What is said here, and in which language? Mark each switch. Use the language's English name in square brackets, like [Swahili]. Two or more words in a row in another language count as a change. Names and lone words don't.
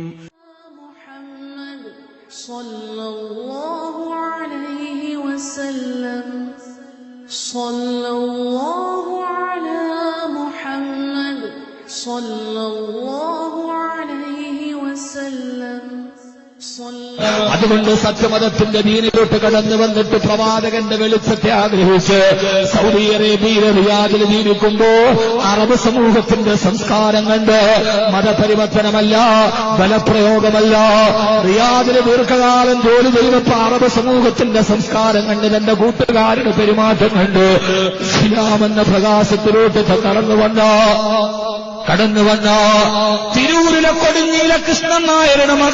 [Arabic] محمد صلى الله عليه وسلم صلى الله على محمد صلى الله عليه وسلم [Malayalam] അതുകൊണ്ട് സത്യമതത്തിന്റെ ദീനിലോട്ട് കടന്നു വന്നിട്ട് പ്രവാചകന്റെ വെളിച്ചത്തെ ആഗ്രഹിച്ച് സൗദി അറേബ്യയിലെ റിയാദിൽ ജീവിക്കുമ്പോ അറബ് സമൂഹത്തിന്റെ സംസ്കാരം കണ്ട് മതപരിവർത്തനമല്ല, ബലപ്രയോഗമല്ല. റിയാദിന് ദീർഘകാലം ജോലി ചെയ്തപ്പോ അറബ് സമൂഹത്തിന്റെ സംസ്കാരം കണ്ട് തന്റെ കൂട്ടുകാരുടെ പെരുമാറ്റം കണ്ട് ഇസ്ലാമെന്ന പ്രകാശത്തിലോട്ട് കടന്നു വന്ന തിരൂരിലെ കൊടുങ്ങിയിലെ കൃഷ്ണൻ നായരുടെ